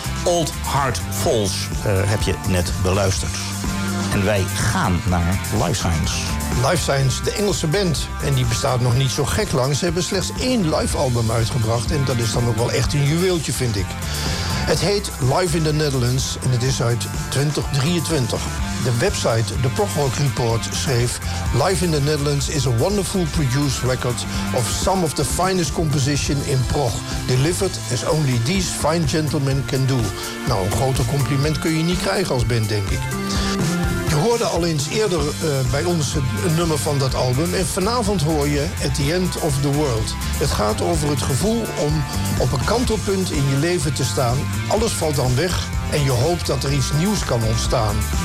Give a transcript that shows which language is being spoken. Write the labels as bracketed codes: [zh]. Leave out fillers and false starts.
[nl] Old Heart Falls heb je net beluisterd. En wij gaan naar Life Science. Life Science, de Engelse band. En die bestaat nog niet zo gek lang. Ze hebben slechts één live album uitgebracht. En dat is dan ook wel echt een juweeltje, vind ik. Het heet Live in the Netherlands en het is uit 2023. De website The Progrock Report schreef: [en] Live in the Netherlands is a wonderful produced record of some of the finest composition in prog, delivered as only these fine gentlemen can do. [nl] Nou, een groter compliment kun je niet krijgen als band, denk ik. Je hoorde al eens eerder bij ons een nummer van dat album en vanavond hoor je At the End of the World. Het gaat over het gevoel om op een kantelpunt in je leven te staan. Alles valt dan weg en je hoopt dat er iets nieuws kan ontstaan.